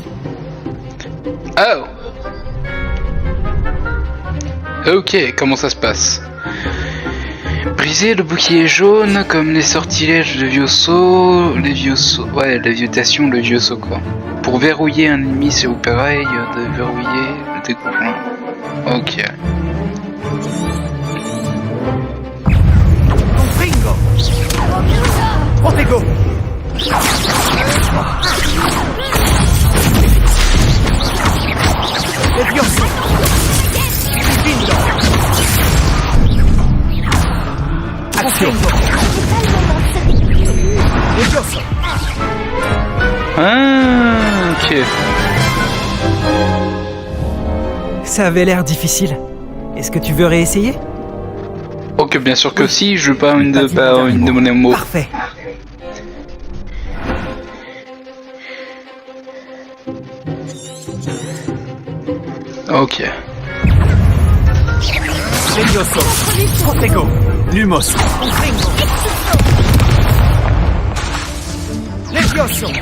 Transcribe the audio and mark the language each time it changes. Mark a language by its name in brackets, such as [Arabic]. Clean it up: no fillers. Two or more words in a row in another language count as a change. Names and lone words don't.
[French] Oh. Ok, comment ça se passe? Briser le bouclier jaune comme les sortilèges de vieux sauts, ouais, lévitation, le vieux saut quoi. Pour verrouiller un ennemi, c'est pareil, de verrouiller le découpement. Ok. Bingo. Protego. Levioso. Bingo. Action. Ah, ok. Ça avait l'air difficile. Est-ce que tu veux réessayer? Ok, bien sûr que si, je veux pas une de mon amour. Parfait. Ok. Levioso. Protego. Lumos. Levioso.